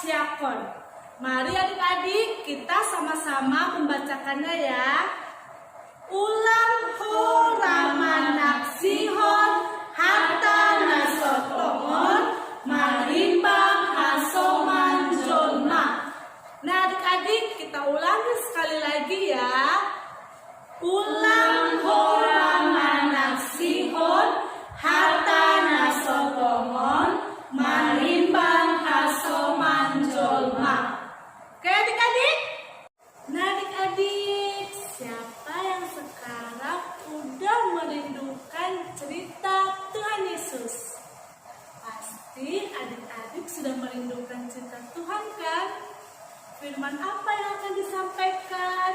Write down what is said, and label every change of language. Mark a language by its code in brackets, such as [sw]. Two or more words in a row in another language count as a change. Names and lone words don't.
[id] Yakon. Mari adik-adik kita sama-sama membacakannya ya. [bts] Ulang ho ramanak sihon hatta nasotomon marimbang hasoman jolma. [id] Nah adik-adik kita ulangi sekali lagi ya. [bts] Ulang ho ramanak sihon hatta nasotomon marimbang hasoman jolma. [id] Oke adik-adik? Nah adik-adik, siapa yang sekarang udah merindukan cerita Tuhan Yesus? Pasti adik-adik sudah merindukan cerita Tuhan kan? Firman apa yang akan disampaikan?